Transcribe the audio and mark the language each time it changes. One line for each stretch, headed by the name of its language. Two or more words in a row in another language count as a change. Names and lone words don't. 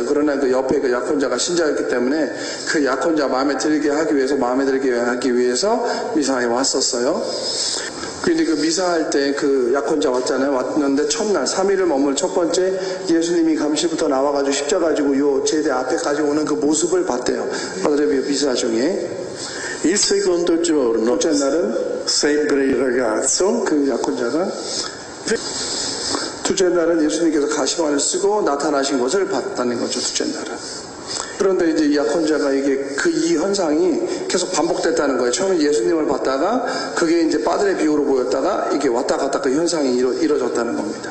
Korean: 그러나 그 옆에 그 약혼자가 신자였기 때문에 그 약혼자 마음에 들게 하기 위해서 미사에 왔었어요. 근데 그 미사할 때 그 약혼자 왔잖아요. 왔는데 첫날 3일을 머물 첫 번째 예수님이 감시부터 나와가지고 십자가 가지고 요 제대 앞에까지 오는 그 모습을 봤대요. 빠드레 비오 미사 중에.
Italian: Il secondo giorno,
Korean: 둘째 날은
Italian: sempre il ragazzo,
Korean: 그 약혼자가 둘째 날은 예수님께서 가시관을 쓰고 나타나신 것을 봤다는 거죠. 둘째 날은. 그런데 이제 이 약혼자가 이게 이 현상이 계속 반복됐다는 거예요. 처음에 예수님을 봤다가 그게 이제 빠드레 비오로 보였다가 이게 왔다 갔다 그 현상이 이뤄졌다는 겁니다.